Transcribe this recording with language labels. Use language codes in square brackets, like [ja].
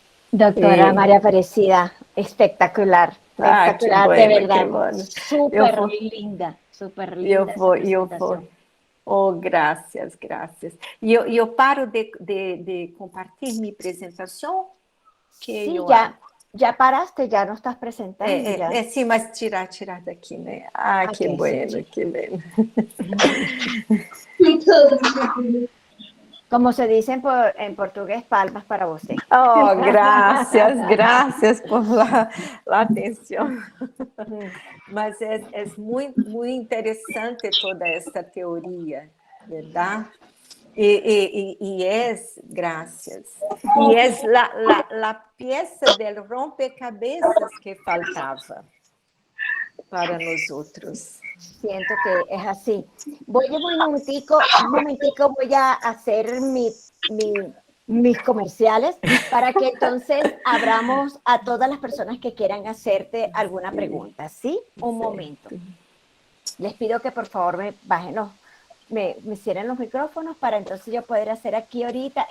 [es] Doctora María Aparecida, espectacular. Espectacular, bueno, de verdad. Bueno. Súper linda, súper linda. [pt] Eu vou. Oh, graças. E eu paro de compartilhar minha apresentação? [es] Sí, ya paraste, ya no estás presentando. [pt] Sí, mas tirar daqui, né? Ah, [es] que bueno, que bueno. Como se dice en portugués, [pt] palmas para você. Oh, graças por la atenção. Mas é muito interessante toda esta teoria, verdade? E é, graças, e é a peça [es] del rompecabezas [pt] que faltava para nós outros. [es] Siento que es así. Voy un momentico, voy a hacer mis comerciales para que entonces abramos a todas las personas que quieran hacerte alguna pregunta, ¿sí? Un momento. Les pido que por favor me bajen me cierren los micrófonos para entonces yo poder hacer aquí ahorita.